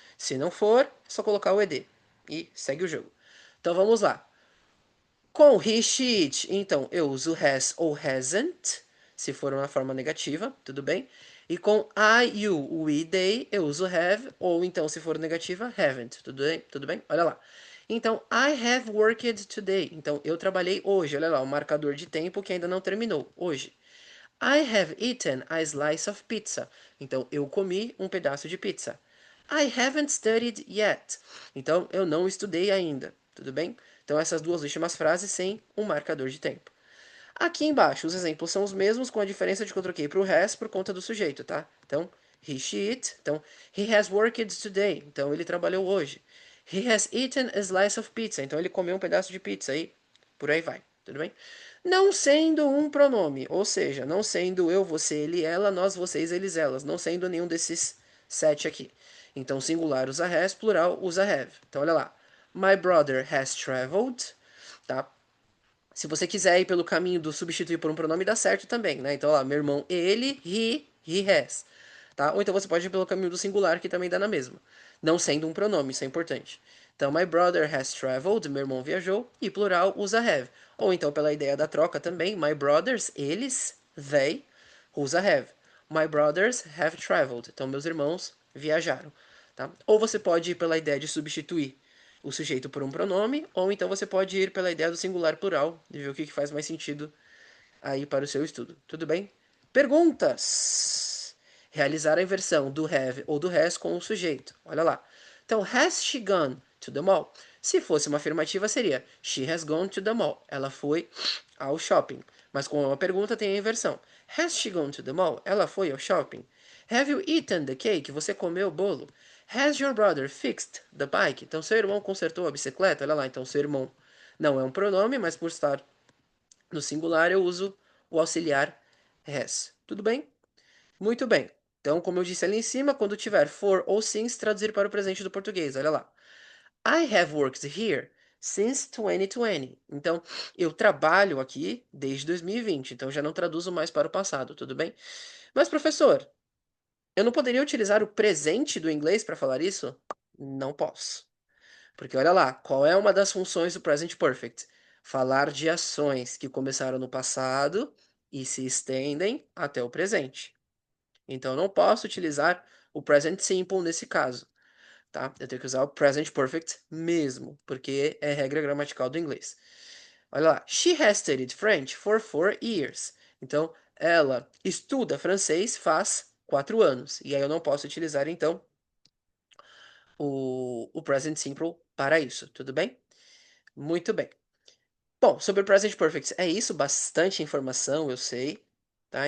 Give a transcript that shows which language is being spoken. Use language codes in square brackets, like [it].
[pt] Se não for, é só colocar o ED e segue o jogo. Então vamos lá. Com he, she, it, então eu uso has ou hasn't, se for uma forma negativa, tudo bem? E com I, you, we, they, eu uso have, ou então se for negativa, haven't, tudo bem? Tudo bem? Olha lá. [en] Então, I have worked today. [pt] Então, eu trabalhei hoje. Olha lá, o marcador de tempo que ainda não terminou. Hoje. [en] I have eaten a slice of pizza. [pt] Então, eu comi um pedaço de pizza. [en] I haven't studied yet. [pt] Então, eu não estudei ainda. Tudo bem? Então, essas duas últimas frases sem um marcador de tempo. Aqui embaixo, os exemplos são os mesmos, com a diferença de que eu troquei para o has por conta do sujeito, tá? Então, he, she, it. [en] Então, he has worked today. [pt] Então, ele trabalhou hoje. [en] He has eaten a slice of pizza. [pt] Então, ele comeu um pedaço de pizza aí. Por aí vai. Tudo bem? Não sendo um pronome, ou seja, não sendo eu, você, ele, ela, nós, vocês, eles, elas. Não sendo nenhum desses sete aqui. Então, singular usa has, plural usa have. Então, olha lá. [en] My brother has traveled. [pt] Tá? Se você quiser ir pelo caminho do substituir por um pronome, dá certo também, né? Então, lá, meu irmão, ele, he has. Tá? Ou então você pode ir pelo caminho do singular, que também dá na mesma. Não sendo um pronome, isso é importante. Então, [en] my brother has traveled, [pt] meu irmão viajou, e plural usa have. Ou então, pela ideia da troca também, my brothers, eles, they, usa have. [en] My brothers have traveled. [pt] Então, meus irmãos viajaram. Tá? Ou você pode ir pela ideia de substituir o sujeito por um pronome, ou então você pode ir pela ideia do singular plural e ver o que faz mais sentido aí para o seu estudo. Tudo bem? Perguntas. Realizar a inversão do have ou do has com o sujeito. Olha lá. [en] Então, has she gone to the mall? [pt] Se fosse uma afirmativa, seria [en] she has gone to the mall. [pt] Ela foi ao shopping. Mas com uma pergunta tem a inversão. [en] Has she gone to the mall? [pt] Ela foi ao shopping. [en] Have you eaten the cake? [pt] Você comeu o bolo? [en] Has your brother fixed the bike? [pt] Então, seu irmão consertou a bicicleta? Olha lá, então seu irmão não é um pronome, mas por estar no singular eu uso o auxiliar has. Tudo bem? Muito bem. Então, como eu disse ali em cima, quando tiver for ou since, traduzir para o presente do português. Olha lá. [en] I have worked here since 2020. [pt] Então, eu trabalho aqui desde 2020. Então, já não traduzo mais para o passado, tudo bem? Mas, professor, eu não poderia utilizar o presente do inglês para falar isso? Não posso. Porque olha lá, qual é uma das funções do present perfect? Falar de ações que começaram no passado e se estendem até o presente. Então eu não posso utilizar o present simple nesse caso, tá? Eu tenho que usar o present perfect mesmo, porque é regra gramatical do inglês. Olha lá, [en] she has studied French for 4 years. [pt] Então ela estuda francês faz 4 anos. E aí eu não posso utilizar então o present simple para isso, tudo bem? Muito bem. Bom, sobre o Present Perfect, é isso, bastante informação, eu sei, tá?